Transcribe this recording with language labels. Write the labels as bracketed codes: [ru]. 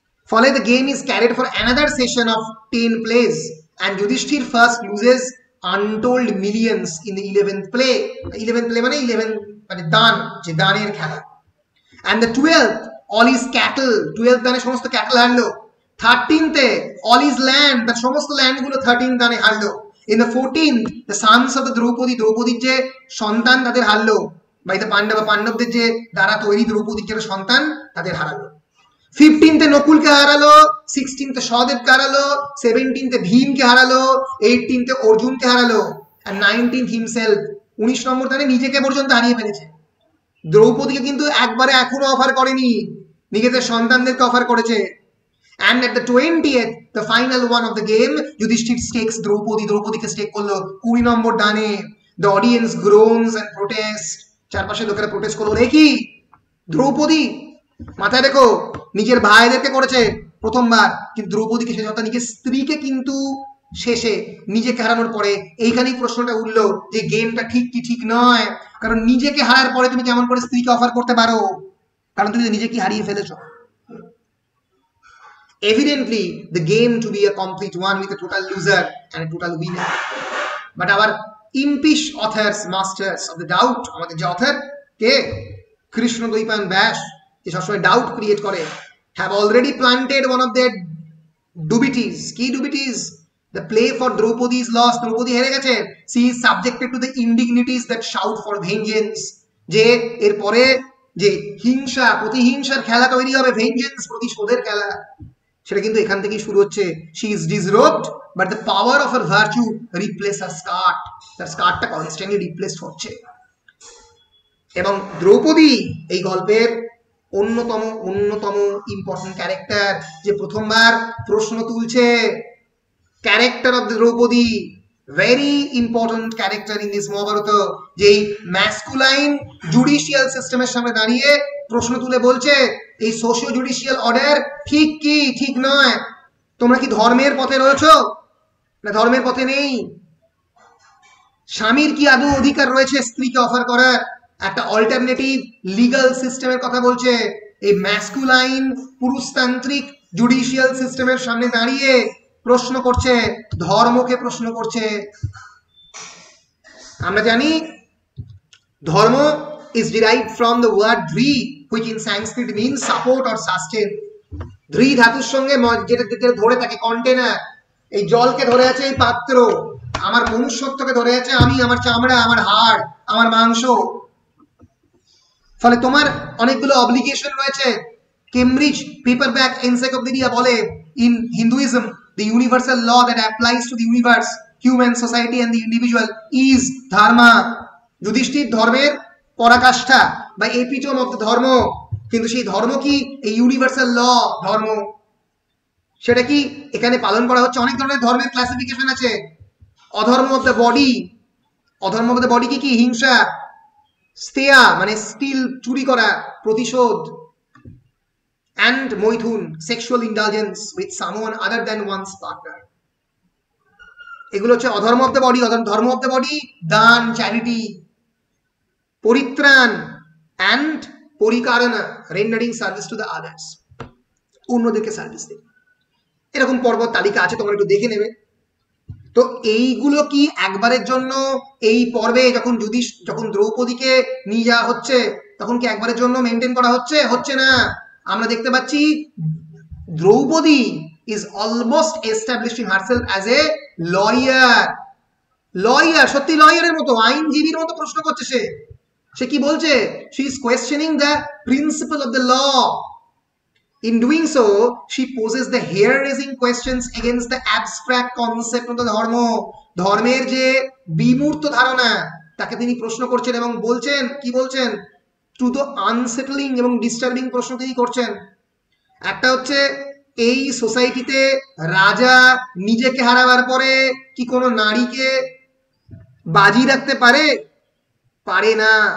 [en] ফলে the game is carried for another session of 10 plays, and Yudhishthir first loses untold millions in the 11th play। [bn] 11th play মানে 11 মানে দান, যে দানের খেলা। [en] And the 12th, all his cattle, [bn] 12th দানে সমস্ত cattle হারলো। [en] 13th all his land, [bn] তার সমস্ত ল্যান্ড গুলো 13th দানে হারলো। [en] In the 14th, the sons of the [bn] দ্রৌপদীর যে সন্তান তাদের হারলো, [en] by the [bn] পাণ্ডবদের যে দ্বারা তৈরি দ্রৌপদীর যে সন্তান তাদের হারালো। 15th নকুলকে হারালো, 16th সহদেবকে হারালো, 17th ভীমকে হারালো, 18th অর্জুনকে হারালো, [en] and 19th himself, [bn] 19 নম্বর দানে নিজেকে পর্যন্ত হারিয়ে ফেলেছে। দ্রৌপদীকে কিন্তু একবারে এখনো অফার করেনি, নিজেদের সন্তানদেরকে অফার করেছে। [en] And at the 20th, the final one of the game, Yudhishthir stakes [bn] দ্রৌপদীকে stake করলো 20 নম্বর দানে। [en] The audience groans and protest, [bn] চারপাশে লোকেরা প্রোটেস্ট করলো, রে কি দ্রৌপদী? মাথায় দেখো, নিজের ভাইদেরকে করেছে প্রথমবার, কিন্তু দ্রৌপদীকে শেষ অর্থাৎ নিজের স্ত্রীকে কিন্তু শেষে নিজেকে হারানোর পরে এইখানেই প্রশ্নটা উঠলো যে গেমটা ঠিক কি ঠিক নয়। কারণ নিজেকে হারার পরে তুমি কেমন করে স্ত্রীকে অফার করতে পারো? কারণ তুমি নিজেকে হারিয়ে ফেলেছো। [en] Evidently the game to be a complete one with a total loser and a total winner, but our impish authors, masters of the doubt, [bn] আমাদের যে অথর কে কৃষ্ণ দ্বৈপায়ন ব্যাস, যে সবসময় ডাউট ক্রিয়েট করে, [en] have already planted one of their dubities। কি dubities? The play for Draupadi is lost, [bn] Draupadi হেরে গেছে। [en] She is subjected to the indignities that shout for vengeance। [bn] যে এরপরে যে হিংসা, প্রতিহিংসার খেলা তৈরি হবে, ভেঞ্জেন্স, প্রতিশোধের খেলা, সেটা কিন্তু এখান থেকেই শুরু হচ্ছে। She is disrobed, but the power of her virtue replaces her skirt। তার স্কার্টটা কনস্ট্যান্টলি রিপ্লেসড হচ্ছে। এবং দ্রৌপদী এই গল্পের অন্যতম ইম্পর্টেন্ট ক্যারেক্টার, যে প্রথমবার প্রশ্ন তুলছে। Character of the Draupadi, very important character in this Mahabharata, যেই ম্যাসকুলাইন জুডিশিয়াল সিস্টেমের সামনে দাঁড়িয়ে প্রশ্ন তুলে বলছে এই সোশিও জুডিশিয়াল অর্ডার ঠিক কি ঠিক নয়, তোমরা কি ধর্মের পথে রয়েছো না ধর্মের পথে নেই, স্বামীর কি আদৌ অধিকার রয়েছে স্ত্রীকে অফার করার, একটা অল্টারনেটিভ লিগাল সিস্টেমের কথা বলছে। এই ম্যাসকুলাইন পুরুষতান্ত্রিক জুডিশিয়াল সিস্টেমের সামনে দাঁড়িয়ে প্রশ্ন করছে, ধর্মকে প্রশ্ন করছে। আমরা জানি ধর্ম [en] is derived from the word dhri, which in Sanskrit means support or sustain. [bn] ধৃ ধাতুর সঙ্গে যেটা ধরে থাকে কন্টেনার, এই জলকে ধরে আছে এই পাত্র, আমার মনুষ্যত্বকে ধরে আছে আমি, আমার চামড়া, আমার হাড়, আমার মাংস। ফলে তোমার অনেকগুলো অব্লিগেশন রয়েছে। [en] Cambridge paperback encyclopedia বলে in Hinduism the universal law that applies to the universe, human society and the individual is dharma. [bn] Yudhishthir ধর্মের পরাকাষ্ঠা বা এপিটোম অফ দ্য ধর্ম, কিন্তু সেই ধর্ম কি এই ইউনিভার্সাল ল ধর্ম, সেটা কি এখানে পালন করা হচ্ছে। অনেক ধরনের ধর্মের ক্লাসিফিকেশন আছে। অধর্ম অফ দ্য বডি, অধর্ম অফ দ্য বডি কি কি হিংসা, স্তেয়া মানে স্টিল চুরি করা প্রতিশোধ, [en] and moithun sexual indulgence with someone other than one's partner, [bn] এগুলো হচ্ছে অধর্ম অফ দ্য বডি। ধর্ম অফ দ্য বডি দান, চ্যারিটি, পরিত্রাণ and পরিকারণা, rendering service to the others, অন্যদেরকে সার্ভিস দেবে। এরকম পর্ব তালিকা আছে, তোমরা একটু দেখে নেবে। তো এইগুলো কি একবারের জন্য এই পর্বে যখন দ্রৌপদীকে নিয়ে যাওয়া হচ্ছে তখন কি একবারের জন্য মেনটেন করা হচ্ছে? হচ্ছে না। আমরা দেখতে পাচ্ছি Draupadi [en] is almost establishing herself as a lawyer. [bn] Lawyer, সত্যি লয়ারের মতো, আইনজীবীর মতো প্রশ্ন করছে সে কি বলছে? [en] she is questioning the principle of the law. In doing so, she poses the hair-raising questions against the abstract concept of the dharma. [bn] ধর্মের যে বিমূর্ত ধারণা তাকে তিনি প্রশ্ন করছেন এবং বলছেন, কি বলছেন? টু দ্য আনসেটলিং এবং ডিস্টার্বিং প্রশ্ন তিনি করছেন। একটা হচ্ছে এই সোসাইটিতে রাজা নিজেকে হারাবার পরে কি কোনো নারীকে বাজি রাখতে পারে? পারে না।